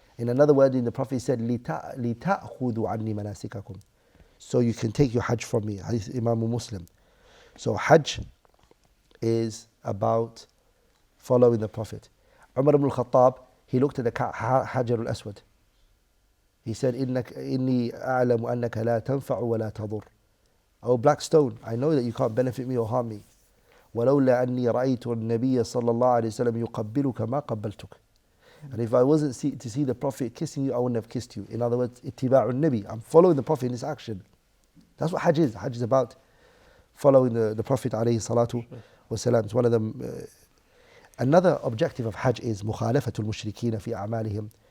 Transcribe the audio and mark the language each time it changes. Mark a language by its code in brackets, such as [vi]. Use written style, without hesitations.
[en] In another word, the Prophet said, [ar] لِتَأْخُذُوا عَنِّي مَنَاسِكَكُمْ. [en] So you can take your Hajj from me. Hadith Imam Muslim. So Hajj is about following the Prophet. Umar ibn al-Khattab, he looked at the Hajar al-Aswad. He said, [ar] إِنِّي أَعْلَمُ أَنَّكَ لَا تَنْفَعُ وَلَا تَضُرُّ. [en] Oh black stone, I know that you can't benefit me or harm me. [ar] ولولا أني رأيت النبي صلى الله عليه وسلم يقبلك ما قبلتك. [en] And if I wasn't to see the Prophet kissing you, I wouldn't have kissed you. In other words, [ar] اتباع النبي. [en] I'm following the Prophet in this action. That's what Hajj is. Hajj is about following the Prophet [ar] عليه الصلاة والسلام. [en] It's one of them. Another objective of Hajj is [ar] مخالفة المشركين في أعمالهم.